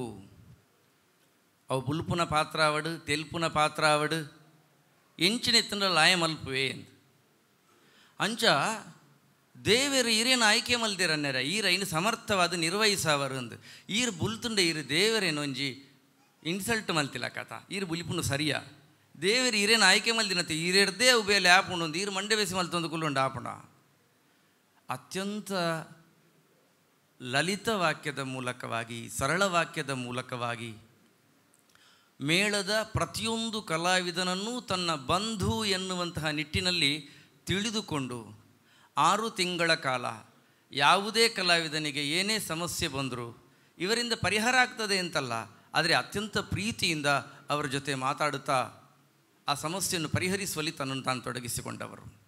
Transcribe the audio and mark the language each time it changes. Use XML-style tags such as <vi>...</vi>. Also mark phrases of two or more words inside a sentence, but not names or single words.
<tcy>ಅವು ಬುಲ್ಪುನ ಪಾತ್ರ ಆವಡು, ತೆಲ್ಪುನ ಪಾತ್ರ ಆವಡು, ಎಂಚಿನೆತ್ತಂಡ ಲಾಯ ಮಲ್ಪುವೆ ಎಂದು ಅಂಚ ದೇವರು ಈರೇನು ಆಯ್ಕೆ ಮಲ್ದಿರನ್ನೆರ ಈರ ಇನ್ನು ಸಮರ್ಥವಾದ ನಿರ್ವಹಿಸವರು ಅಂದು ಈರು ಬುಲ್ತುಂಡ ಈರು ದೇವರೇನು ಒಂಜಿ ಇನ್ಸಲ್ಟ್ ಮಲ್ತಿಲ್ಲ ಕಥ ಈರು ಬುಲಿಪುನು ಸರಿಯಾ ದೇವರು ಈರೇನು ಆಯ್ಕೆ ಮಲ್ದಿನತ್ತೆ ಈರೆಡ್ದೇ ಉಬೇಲೆ ಆಪುಂಡು ಒಂದು ಈರು ಮಂಡೆ ಬೇಸಿ ಮಲ್ತೊಂದು ಕುಲ್ಲುಂಡು ಆಪುಂಡ.</tcy> <kn>ಅತ್ಯಂತ ಲಲಿತ ವಾಕ್ಯದ ಮೂಲಕವಾಗಿ, ಸರಳ ವಾಕ್ಯದ ಮೂಲಕವಾಗಿ ಮೇಳದ ಪ್ರತಿಯೊಂದು ಕಲಾವಿದನನ್ನೂ ತನ್ನ ಬಂಧು ಎನ್ನುವಂತಹ ನಿಟ್ಟಿನಲ್ಲಿ ತಿಳಿದುಕೊಂಡು 6 ತಿಂಗಳ ಕಾಲ ಯಾವುದೇ ಕಲಾವಿದನಿಗೆ ಏನೇ ಸಮಸ್ಯೆ ಬಂದರೂ ಇವರಿಂದ ಪರಿಹಾರ ಆಗ್ತದೆ ಅಂತಲ್ಲ, ಆದರೆ ಅತ್ಯಂತ ಪ್ರೀತಿಯಿಂದ ಅವರ ಜೊತೆ ಮಾತಾಡುತ್ತಾ ಆ ಸಮಸ್ಯೆಯನ್ನು ಪರಿಹರಿಸುವಲ್ಲಿ ತನ್ನನ್ನು ತಾನು ತೊಡಗಿಸಿಕೊಂಡವರು.</kn>